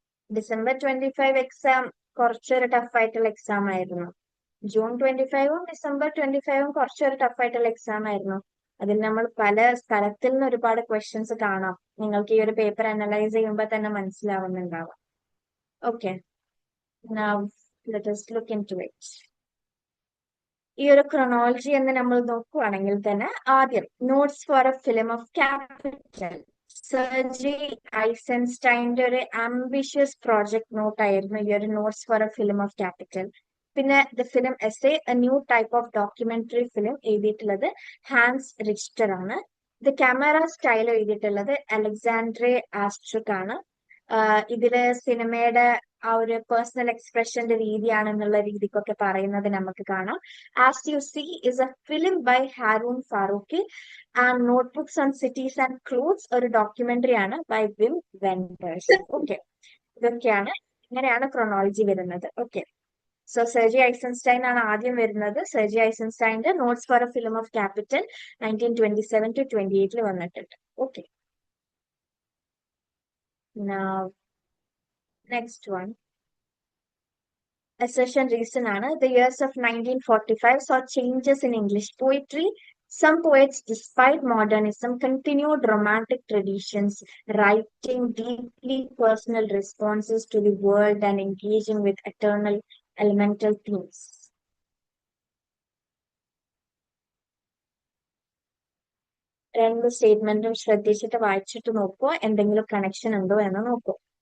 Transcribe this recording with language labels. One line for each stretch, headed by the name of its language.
Malayalam: December 25 exam കുറച്ചൊരു ടഫായിട്ടുള്ള exam ആയിരുന്നു. June 25 December 25 കുറച്ചൊരു ടഫായിട്ടുള്ള എക്സാം ആയിരുന്നു. അതിൽ നമ്മൾ പല സ്ഥലത്തിൽ നിന്ന് ഒരുപാട് ക്വസ്റ്റ്യൻസ് കാണാം. നിങ്ങൾക്ക് ഈ ഒരു പേപ്പർ അനലൈസ് ചെയ്യുമ്പോൾ തന്നെ മനസ്സിലാവുന്നുണ്ടാവാം.
English: Okay, now let us look into it.
Malayalam: ഈ ഒരു ക്രൊണോളജി എന്ന് നമ്മൾ നോക്കുവാണെങ്കിൽ തന്നെ ആദ്യം notes four A film of capital, Sergey ഐസൻസ്റ്റൈൻ്റെ ഒരു ആംബിഷ്യസ് പ്രോജക്ട് നോട്ട് ആയിരുന്നു ഈ ഒരു notes four A film of capital. പിന്നെ the film essay A new type of documentary film എഴുതിയിട്ടുള്ളത് ഹാൻസ് റിച്റ്റർ ആണ്. ദ ക്യാമറ സ്റ്റൈൽ എഴുതിയിട്ടുള്ളത് അലക്സാൻഡ്രെ ആസ്ട്രിക് ആണ്. ഇതില് സിനിമയുടെ ആ ഒരു പേഴ്സണൽ എക്സ്പ്രഷന്റെ രീതിയാണെന്നുള്ള രീതിക്കൊക്കെ പറയുന്നത് നമുക്ക് കാണാം.
English: as you see is a film by Haroon Farooqui and notebooks on cities and clothes
Malayalam: ഒരു ഡോക്യുമെന്ററി ആണ്
English: By Wim Wenders.
Malayalam: ഓക്കെ, ഇതൊക്കെയാണ്, ഇങ്ങനെയാണ് ക്രൊണോളജി വരുന്നത്. ഓക്കെ, സോ സെർജി ഐസൻസ്റ്റൈൻ ആണ് ആദ്യം വരുന്നത്. Sergey ഐസൻസ്റ്റൈൻ്റെ notes four A film of capital 1927 to 28 വന്നിട്ടുണ്ട്.
English: Okay, now next one. Assertion reason ആണ്. The years of 1945 saw changes in English poetry. Some poets, despite modernism, continued romantic traditions, writing deeply personal responses to the world and engaging with eternal elemental themes.
Malayalam: രണ്ട് സ്റ്റേറ്റ്മെന്റും ശ്രദ്ധിച്ചിട്ട് വായിച്ചിട്ട് നോക്കൂ, എന്തെങ്കിലും connection ഉണ്ടോ എന്ന് നോക്കൂ.